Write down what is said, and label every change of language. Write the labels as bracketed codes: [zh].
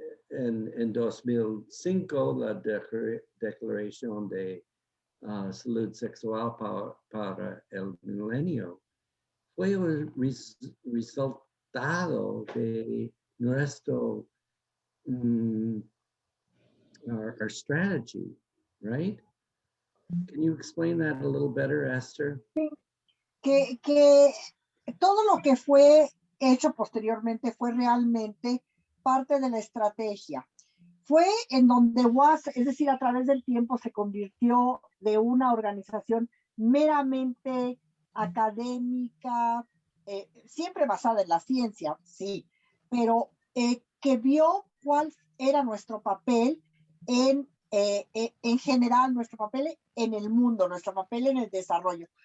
[es] en 2005 la declaración de salud sexual para el milenio fue un resultado de nuestro [en] our strategy, right? Can you explain that a little better, Esther? [es] Que todo lo que fue hecho posteriormente fue realmente parte de la estrategia. Fue en donde UAS, es decir, a través del tiempo se convirtió de una organización meramente académica, siempre basada en la ciencia, sí, pero que vio cuál era nuestro papel en general, nuestro papel en el mundo, nuestro papel en el desarrollo.